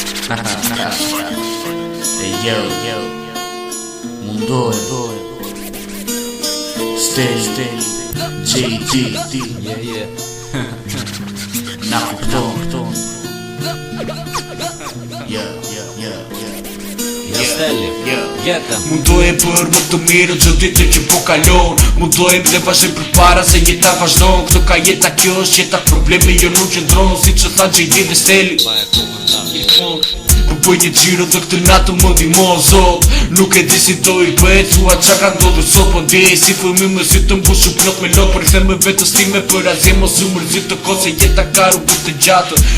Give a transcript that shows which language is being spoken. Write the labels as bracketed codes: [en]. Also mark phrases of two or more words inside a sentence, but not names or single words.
[sq] E, yo, yo. Mundohem. [en] Stay, stay. J D. Yeah, yeah. [sq] Na kupton. [en] Yeah, yeah, yeah, yeah. Ja, Steli. Yeah. [sq] Jeta. Mundohem për më të mirë çdo ditë që po kalon. Mundohem dhe vazhdoj përpara se jeta vazhdon. Këto ka jeta, kjo është jeta, problemi jo nuk qëndron, siç e tha J D dhe Steli. Po bëj një xhiro të këtë natë, më ndihmo, Zot. Nuk e di si do i bëhet, thua çka ka ndodhur sot, po ndjej si fëmijë me sy të mbushur plot me lot, por i them me vetes time për asgjë mos u mërzit të kohë se jeta ka rrugë të gjatë.